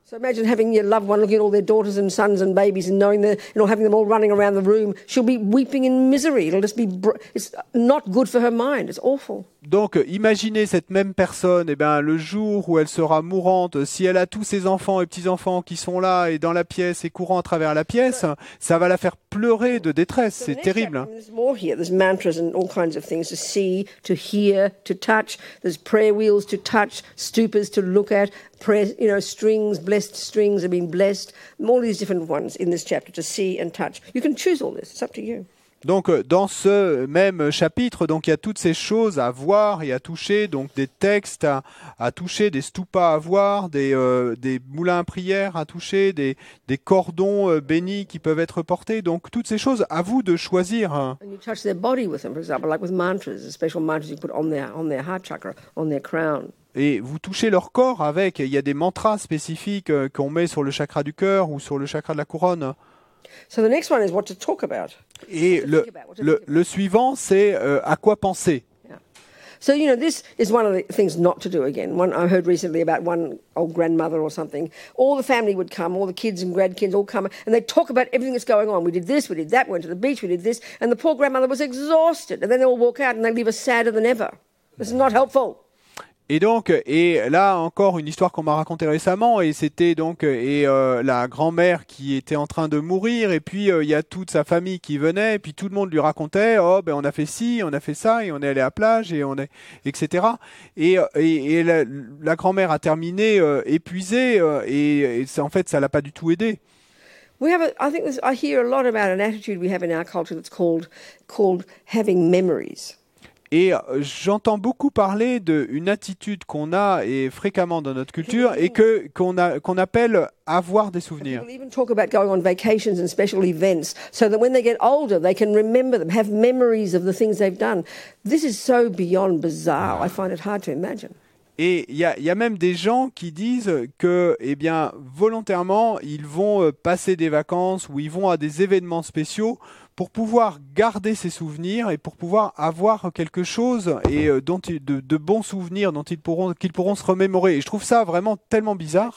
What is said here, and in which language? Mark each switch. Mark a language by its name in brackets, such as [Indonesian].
[English] So imagine having your loved one looking at all their daughters and sons and babies and knowing that, you know, having them all running around the room. She'll be weeping in misery. It's not good for her mind. It's awful. [French] Donc, imaginez cette même personne, eh ben, le jour où elle sera mourante, si elle a tous ses enfants et petits-enfants qui sont là et dans la pièce et courant à travers la pièce, ça va la faire pleurer de détresse. C'est terrible. [English] There's more here. There's mantras and all kinds of things to see, to hear, to touch. There's prayer wheels to touch, stupas to look at, prayer, you know, strings, blessed strings have been blessed. All these different ones in this chapter to see and touch. You can choose all this. It's up to you. [French] Donc, dans ce même chapitre, donc il y a toutes ces choses à voir et à toucher, donc des textes à toucher, des stupas à voir, des moulins à prière à toucher, des cordons bénis qui peuvent être portés. Donc, toutes ces choses, à vous de choisir. [English] And you touch their body with them, for example, like with mantras, special mantras you put on their heart chakra, on their crown. [French] Et vous touchez leur corps avec. Il y a des mantras spécifiques qu'on met sur le chakra du cœur ou sur le chakra de la couronne. [English] So the next one is what to talk about. [French] Et le suivant, c'est à quoi penser. [English] Yeah. So, you know, this is one of the things not to do again. One I heard recently about one old grandmother or something. All the family would come, all the kids and grandkids all come, and they'd talk about everything that's going on. We did this, we did that, we went to the beach, we did this. And the poor grandmother was exhausted. And then they all walk out and they leave us sadder than ever. This is not helpful. [French] Et donc, et là encore une histoire qu'on m'a racontée récemment, et c'était donc la grand-mère qui était en train de mourir, et puis il y a toute sa famille qui venait, et puis tout le monde lui racontait, oh ben on a fait ci, on a fait ça, et on est allé à la plage, et on est, etc. Et la grand-mère a terminé épuisée, et en fait ça l'a pas du tout aidé. [English] I hear a lot about an attitude we have in our culture that's called having memories. [French] Et j'entends beaucoup parler d'une attitude qu'on a et fréquemment dans notre culture et qu'on appelle avoir des souvenirs. [English] People even talk about going on vacations and special events so that when they get older they can remember them, have memories of the things they've done. This is so beyond bizarre. I find it hard to imagine. [French] Et il y a même des gens qui disent que, eh bien, volontairement, ils vont passer des vacances ou ils vont à des événements spéciaux pour pouvoir garder ces souvenirs et pour pouvoir avoir quelque chose et de bons souvenirs qu'ils pourront se remémorer. Et je trouve ça vraiment tellement bizarre